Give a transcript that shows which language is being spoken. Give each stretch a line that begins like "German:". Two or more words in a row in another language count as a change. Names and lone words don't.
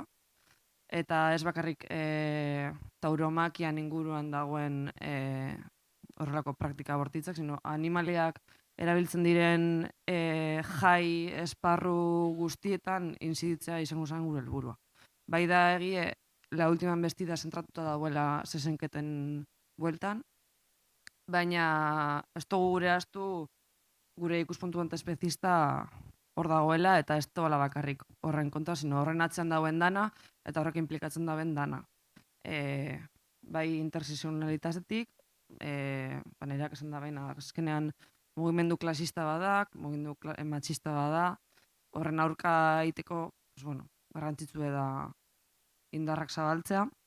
Basque: Eta ez bakarrik tauromakian inguruan dagoen horrelako praktika bortitzak, sino animaliak erabiltzen diren jai esparru guztietan inziditzea izango zen gure helburua. Bai da egie, la última embestida zentratuta dagoela zezenketen bueltan, baina ez dugu gure astu gure ikuspuntu antiespezista hor dagoela eta ez doala bakarrik horren kontra, sino horren atzean dauen dana eta horrek implikatzen dauen dana. Bai intersezionalitatetik, nereak esan da baina azkenean mugimendu klasista badak, mugimendu matxista bada, horren aurka egiteko garrantzitsu da indarrak zabaltzea.